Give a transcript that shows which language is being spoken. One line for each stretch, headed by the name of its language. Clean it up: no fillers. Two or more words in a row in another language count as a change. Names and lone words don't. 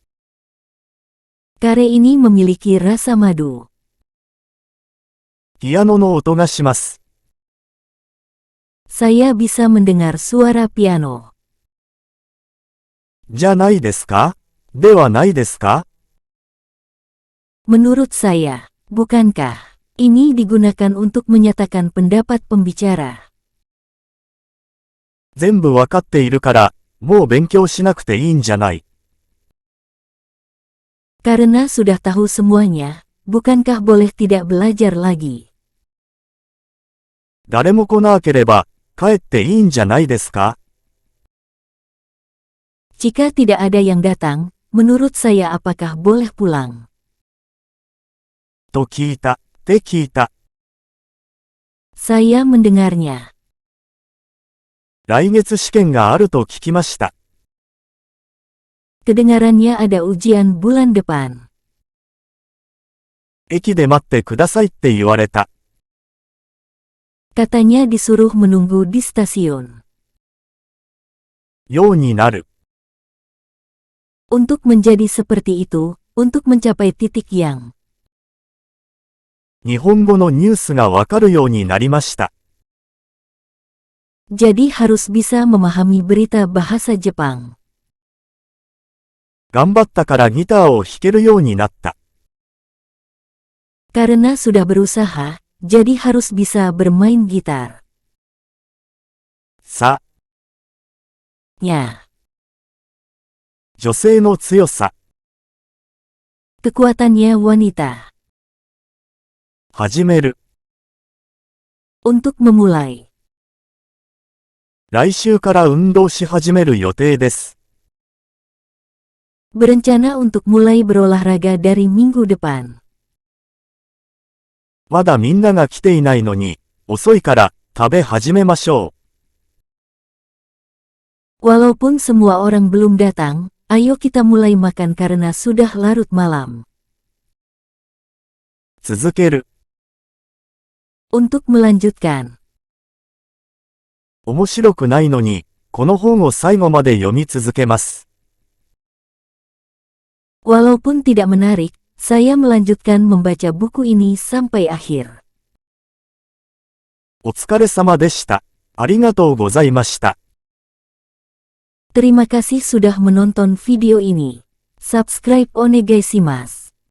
Indonesian: Kare ini memiliki rasa madu.
Japanese: ピアノの音がします。
Indonesian: Saya bisa mendengar suara piano.
Japanese: じゃないですか？ではないですか？
Indonesian: Menurut saya, bukankah? Ini digunakan untuk menyatakan pendapat pembicara.
Japanese: 全部わかっているから、もう勉強しなくていいんじゃない。
Indonesian: Karena sudah tahu semuanya, bukankah boleh tidak belajar lagi?
Japanese: 誰も来なければ、帰っていいんじゃないですか？
Indonesian: Jika tidak ada yang datang, menurut saya apakah boleh pulang?
Japanese: と聞いた、って聞いた。
Indonesian: Saya mendengarnya.
Japanese: 来月試験があると聞きました。
Indonesian: Kedengarannya ada ujian bulan depan.
Japanese: 駅で待ってくださいって言われた。
Indonesian: Katanya disuruh menunggu di stasiun.
Japanese: ようになる。
Indonesian: Untuk menjadi seperti itu, untuk mencapai titik yang.
Japanese: 日本語のニュースがわかるようになりました。
Indonesian: Jadi harus bisa memahami berita bahasa Jepang.
Japanese: 頑張ったからギターを弾けるようになった。
Indonesian: Karena sudah berusaha, jadi harus bisa bermain gitar.
Japanese: さ、
Indonesian: Nya.
Japanese: 女性の強さ。
Indonesian: Kekuatannya wanita.
Japanese: 始める。
Indonesian: Untuk memulai.
Japanese: 来週から運動し始める予定です。
Indonesian: Berencana untuk mulai berolahraga dari minggu depan.
Japanese: まだみんなが来ていないのに、遅いから食べ始めましょう。
Indonesian: Walaupun semua orang belum datang, ayo kita mulai makan karena sudah larut malam.
Japanese: 続ける。
Indonesian: Untuk melanjutkan.
Japanese: 面白くないのに、 この本を最後まで読み続けます。
Indonesian: Walaupun tidak menarik, saya melanjutkan membaca buku ini sampai akhir.
Japanese: お疲れ様でした。ありがとうございました。
Indonesian: Terima kasih sudah menonton video ini.
Japanese: Subscribe onegaishimasu.